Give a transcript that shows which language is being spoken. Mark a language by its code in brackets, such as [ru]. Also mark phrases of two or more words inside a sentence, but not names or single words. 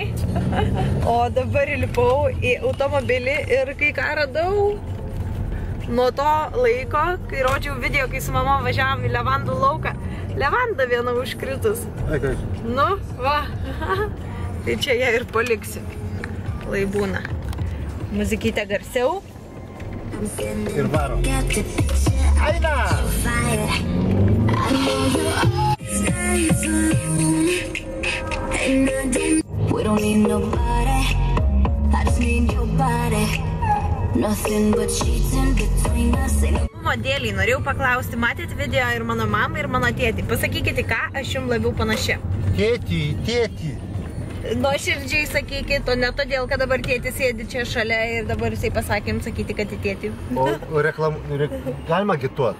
[lt] O dabar įlipau į automobilį ir kai ką radau, nuo to laiko, kai rodžiau video, kai su mama važiavom į levandų lauką, levanda viena užkritus. Nu, va. Tai čia ją ir paliksiu. Lai būna. Muzikytė garsiau. Ir varo. Aina! [en] We don't need nobody, I just need your body. Nothing but sheets in between us. [lt] Dėliai, norėjau paklausti, matėt video ir mano mamą, ir mano tėtį. Pasakykite, ką aš jums labiau panaši. Tėtį. Nuoširdžiai sakykit, o ne todėl, kad dabar tėtis sėdi čia šalia ir dabar jisai pasakė jums sakyti, kad į tėtį. O galima agituot?